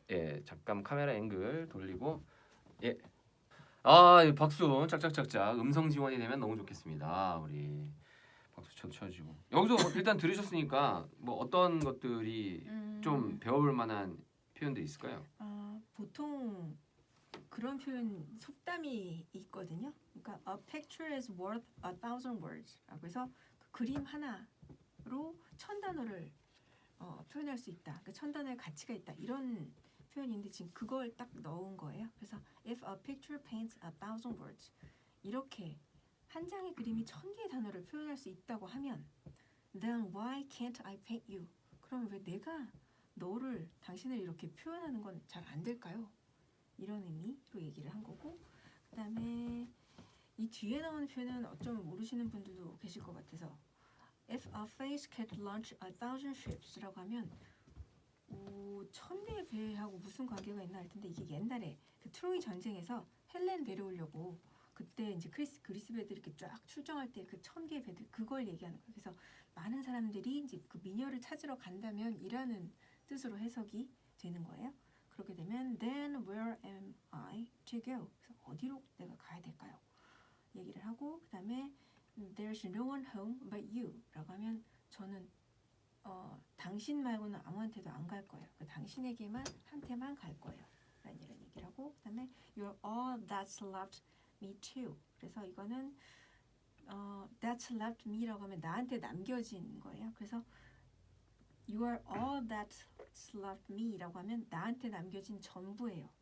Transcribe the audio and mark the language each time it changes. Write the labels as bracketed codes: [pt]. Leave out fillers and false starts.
[ko] 예, 잠깐 카메라 앵글 돌리고 예. 박수 짝짝짝짝 음성 지원이 되면 너무 좋겠습니다. 우리 박수 쳐주시고 여기서 일단 들으셨으니까 뭐 어떤 것들이 좀 배워볼 만한 표현들이 있을까요? 보통 그런 표현 속담이 있거든요. 그러니까 [en] a picture is worth 1,000 words. [ko] 그래서 그 그림 하나로 1,000단어를 표현할 수 있다. 그 1,000단어의 가치가 있다. 이런 표현인데 지금 그걸 딱 넣은 거예요. 그래서 [en] if a picture paints 1,000 words [ko] 이렇게 한 장의 그림이 1,000개의 단어를 표현할 수 있다고 하면 [en] then why can't I paint you? [ko] 그럼 왜 내가 당신을 이렇게 표현하는 건 잘 안 될까요? 이런 의미로 얘기를 한 거고 그다음에 이 뒤에 나오는 표현은 어쩌면 모르시는 분들도 계실 것 같아서 [en] if a face can launch 1,000 ships [ko] 라고 하면 1,000개의 배하고 무슨 관계가 있나 할 텐데 이게 옛날에 그 트로이 전쟁에서 헬렌 데려오려고 그때 이제 그리스 배들이 이렇게 쫙 출정할 때 그 1,000개의 배들 그걸 얘기하는 거예요. 그래서 많은 사람들이 이제 그 미녀를 찾으러 간다면 이라는 뜻으로 해석이 되는 거예요. 그렇게 되면 [en] then where am I to go? [ko] 그래서 어디로 내가 가야 될까요? 얘기를 하고 그다음에 [en] there's no one home but you [ko] 라고 하면 저는 당신 말고는 아무한테도 안 갈 거예요. 당신에게만 한테만 갈 거예요. 라는 이런 얘기를 하고 그다음에 [en] you're all that's left me too. [ko] 그래서 이거는 [en] that's left me [ko] 라고 하면 나한테 남겨진 거예요. 그래서 [en] you are all that's left me [ko] 라고 하면 나한테 남겨진 전부예요.